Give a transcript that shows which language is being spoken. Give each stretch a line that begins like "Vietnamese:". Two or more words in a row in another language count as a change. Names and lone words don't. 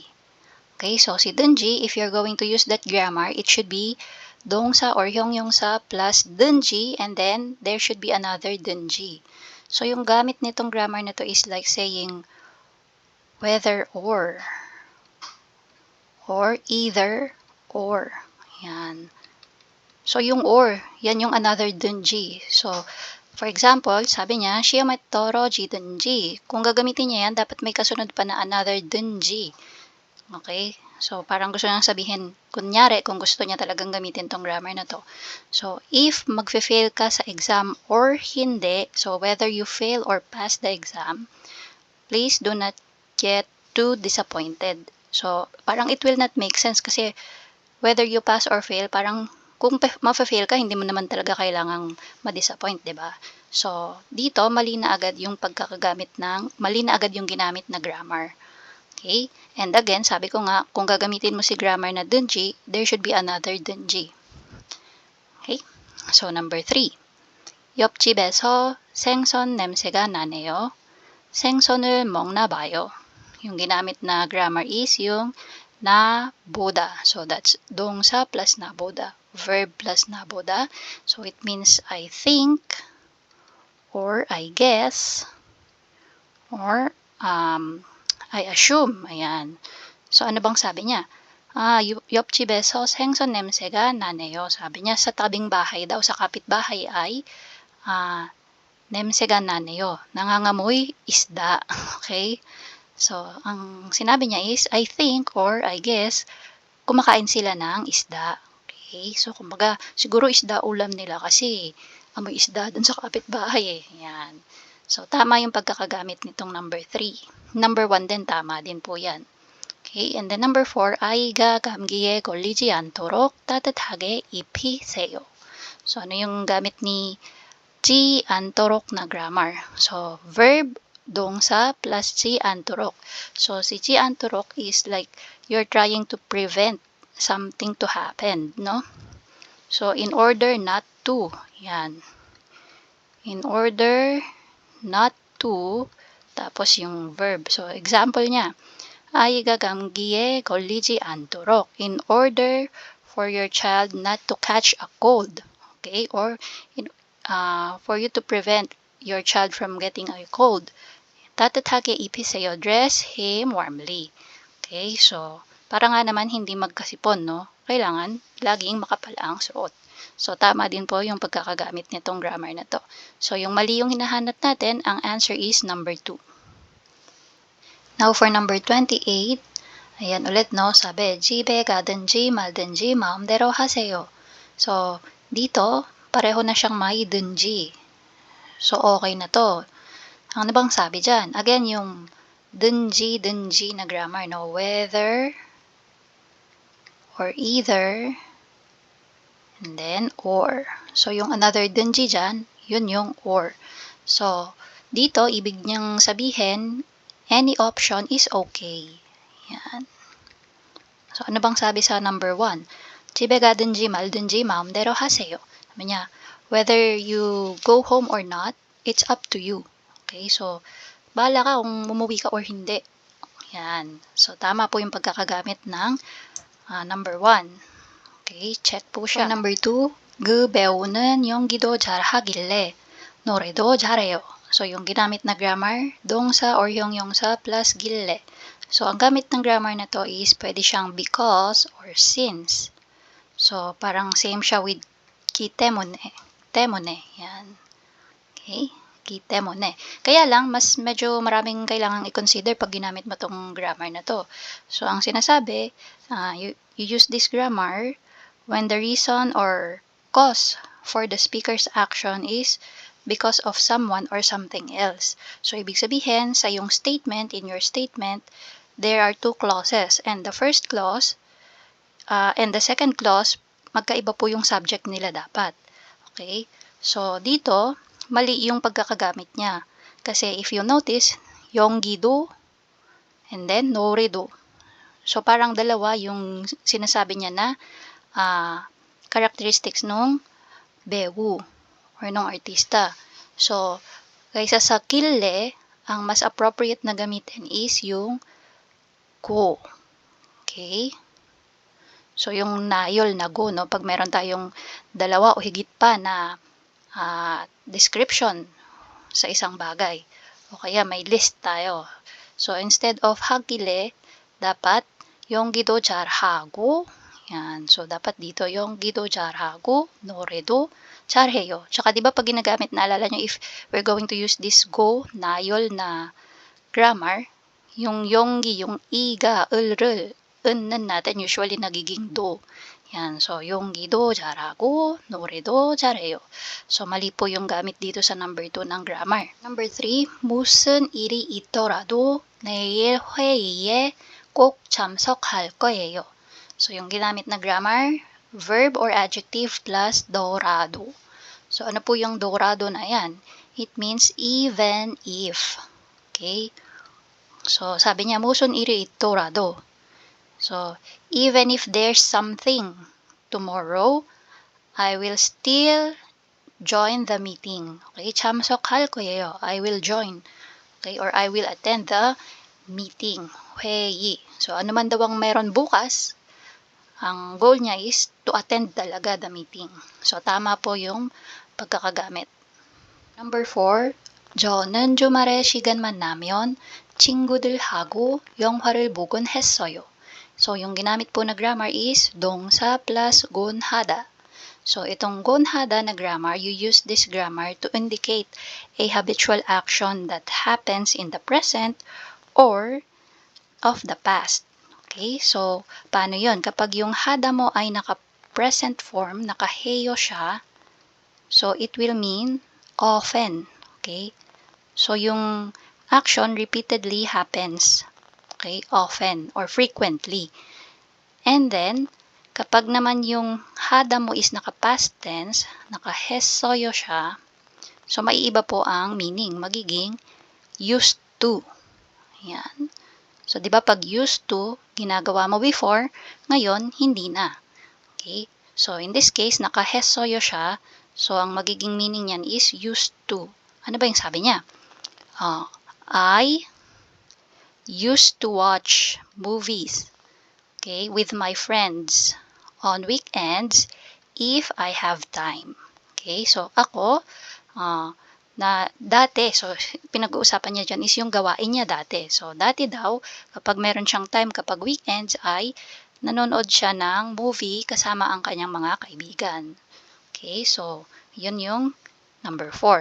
Filipino: Okay, so si 든지,
English: if you're going to use that grammar, it should be 동사 or 형용사 plus 든지 and then there should be another 든지.
Filipino: So yung gamit nitong grammar na to
English: is like saying whether or either or.
Filipino: Yan. So, yung or, yan yung another 든지.
English: So, for example,
Filipino: sabi niya,
Korean: 시험에 떨어지든지.
Filipino: Kung gagamitin niya yan, dapat may kasunod pa na another 든지.
English: Okay?
Filipino: So, parang gusto niyang sabihin, kunyari, kung gusto niya talagang gamitin tong grammar na to. So, if magfe-fail ka sa exam or hindi,
English: so whether you fail or pass the exam, please do not get too disappointed. So, parang it will not make sense kasi whether you pass or fail,
Filipino: parang kung ma-fail ka, hindi mo naman talaga kailangang ma-disappoint, di ba? So, dito, mali na agad yung ginamit na grammar.
English: Okay? And again,
Filipino: sabi ko nga, kung gagamitin mo si grammar na 든지,
English: there should be another 든지. Okay? So, number 3.
Korean: 옆집에서 생선 냄새가 나네요. 생선을 먹나 봐요.
Filipino: Yung ginamit na grammar is yung naboda.
English: So, that's 동사 plus naboda. Verb plus naboda. So, it means I think or I guess, or I assume.
Filipino: Ayan. So, ano bang sabi niya?
Korean: 옆집에서 생선 냄새가 나네요.
Filipino: Sabi niya, sa tabing bahay daw, sa kapitbahay ay
Korean: 냄새가 나네요.
Filipino: Nangangamoy isda. Okay? So, ang sinabi niya is,
English: I think or I guess,
Filipino: kumakain sila ng isda. Okay? So, kumbaga, siguro isda ulam nila kasi amoy isda dun sa kapitbahay eh. Yan. So, tama yung pagkakagamit nitong number 3. Number 1 din, tama din po yan.
English: Okay, and then number 4,
Korean: 아이가 감기에 걸리지 않도록 따뜻하게 입히세요.
Filipino: So, ano yung gamit ni 지 않도록 na grammar?
English: So, verb,
Korean: 동사 plus 지 않도록.
English: So, si
Korean: 지 않도록
English: is like you're trying to prevent something to happen, no? So, in order not to, yan. In order not to,
Filipino: tapos yung verb. So, example niya,
Korean: 아이가 감기에 걸리지 않도록,
English: in order for your child not to catch a cold, okay, or for you to prevent your child from getting a cold,
Korean: 따뜻하게 입히세요,
English: dress him warmly.
Filipino: Okay, so para nga naman hindi magkasipon, no, kailangan laging makapal ang suot. So tama din po yung pagkakagamit nitong grammar na to. So yung mali yung hinahanap natin, ang answer is number 2.
English: Now for number 28,
Filipino: ayan ulit, no, sabi,
Korean: 집에 가든지 말든지 마음대로 하세요.
Filipino: So, dito, pareho na siyang may 든지. So, okay na to. Ano bang sabi dyan? Again, yung 든지 na grammar, no,
English: whether or either, and then or. So,
Filipino: yung another 든지 dyan, yun yung or. So, dito, ibig niyang sabihin,
English: any option is okay. Yan.
Filipino: So, ano bang sabi sa number 1?
Korean: 집에 가든지 말든지 마음대로 하세요.
Filipino: Sabi niya,
English: whether you go home or not, it's up to you. Okay, so,
Filipino: bahala ka kung umuwi ka or hindi. Yan. So, tama po yung pagkakagamit ng number 1. Okay, check po siya.
English: For number 2,
Korean: 그 배우는 연기도 잘하길래 노래도 잘해요.
Filipino: So, yung ginamit na grammar, 동사 or 형용사 plus gille. So, ang gamit ng grammar na to is pwede siyang
English: because or since. So,
Filipino: parang same siya with ki temone. Temone. Yan. Okay? Ki temone. Kaya lang, mas medyo maraming kailangang i-consider pag ginamit mo tong grammar na to. So, ang sinasabi,
English: you use this grammar when the reason or cause for the speaker's action is because of someone or something else. So,
Filipino: ibig sabihin, sa yung
English: statement, in your statement, there are 2 clauses. And the first clause and the second clause,
Filipino: magkaiba po yung subject nila dapat. Okay? So, dito, mali yung pagkakagamit niya. Kasi if you notice, 연기도 and then 노래도. So, parang dalawa yung sinasabi niya na characteristics nung 배우 or nung artista. So, kaysa sa kille, ang mas appropriate na gamitin is yung go. Okay? So, yung nayol na go, no? Pag meron tayong dalawa o higit pa na description sa isang bagay. O kaya may list tayo. So, instead of hagile, dapat yung
Korean: gi도 잘하고,
Filipino: yan. So, dapat dito yung
Korean: gi도 잘하고, 노래도 잘해요.
Filipino: Tsaka, di ba pag ginagamit, naalala nyo,
English: if we're going to use this go,
Filipino: nayol na grammar, yung yonggi, yung iga,
Korean: 을를, 은는
Filipino: natin usually nagiging do. Yan.
English: So,
Korean: yonggi도 잘하고, 노래도 잘해요.
Filipino: So, mali po yung gamit dito sa number 2 ng grammar.
English: Number 3,
Korean: 무슨 일이 있더라도 내일 회의에 꼭 참석할 거예요.
Filipino: So, yung ginamit na grammar,
English: verb or adjective plus
Filipino: dorado.
English: So,
Filipino: ano po yung dorado na yan?
English: It means even if. Okay? So,
Filipino: sabi niya,
Korean: 무슨 일이 있더라도.
English: So, even if there's something tomorrow, I will still join the meeting.
Korean: Okay? 참석할 거예요.
English: I will join. Okay? Or I will attend the meeting.
Korean: 회의.
Filipino: So, ano man daw ang meron bukas, ang goal niya is
English: to attend
Filipino: talaga the meeting. So, tama po yung pagkakagamit.
English: Number 4,
Korean: 저는 주말에 시간만 나면 친구들하고 영화를 보곤 했어요.
Filipino: So, yung ginamit po na grammar is 동사 plus 곤하다. So, itong
English: 곤하다 na grammar, you use this grammar to indicate a habitual action that happens in the present or of the past. Okay? So,
Filipino: paano yon? Kapag yung hada mo ay naka-present form, naka-heyo siya,
English: so it will mean often. Okay? So, yung action repeatedly happens. Okay? Often or frequently. And then,
Filipino: kapag naman yung hada mo is naka-past tense, naka-hesoyo siya, so maiiba po ang meaning. Magiging
English: used to.
Filipino: Yan. So, di ba pag
English: used to,
Filipino: ginagawa mo before, ngayon, hindi na.
English: Okay? So, in this case,
Filipino: naka-hesoyo siya. So, ang magiging meaning niyan is
English: used to.
Filipino: Ano ba yung sabi niya?
English: I used to watch movies, okay, with my friends on weekends if I have time.
Filipino: Okay, so ako, na dati, so pinag-uusapan niya dyan is yung gawain niya dati. So dati daw, kapag meron siyang time kapag weekends ay nanonood siya ng movie kasama ang kanyang mga kaibigan. Okay, so yun yung number 4.